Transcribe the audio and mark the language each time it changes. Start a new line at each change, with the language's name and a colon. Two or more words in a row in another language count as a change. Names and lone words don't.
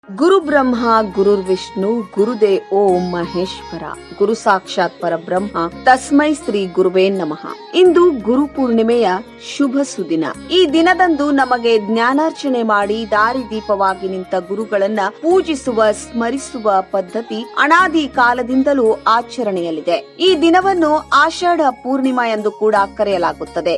Sanskrit: ಗುರು ಬ್ರಹ್ಮ ಗುರುರ್ ವಿಷ್ಣು ಗುರುದೇ ಓಂ ಮಹೇಶ್ವರ ಗುರು ಸಾಕ್ಷಾತ್ ಪರಬ್ರಹ್ಮ ತಸ್ಮೈ ಶ್ರೀ ಗುರುವೇ ನಮಃ.
Kannada: ಇಂದು ಗುರು ಪೂರ್ಣಿಮೆಯ ಶುಭ ಸುದಿನ. ಈ ದಿನದಂದು ನಮಗೆ ಜ್ಞಾನಾರ್ಚನೆ ಮಾಡಿ ದಾರಿದೀಪವಾಗಿ ನಿಂತ ಗುರುಗಳನ್ನ ಪೂಜಿಸುವ ಸ್ಮರಿಸುವ ಪದ್ಧತಿ ಅನಾದಿ ಕಾಲದಿಂದಲೂ ಆಚರಣೆಯಲ್ಲಿದೆ. ಈ ದಿನವನ್ನು ಆಷಾಢ ಪೂರ್ಣಿಮಾ ಎಂದು ಕೂಡ ಕರೆಯಲಾಗುತ್ತದೆ.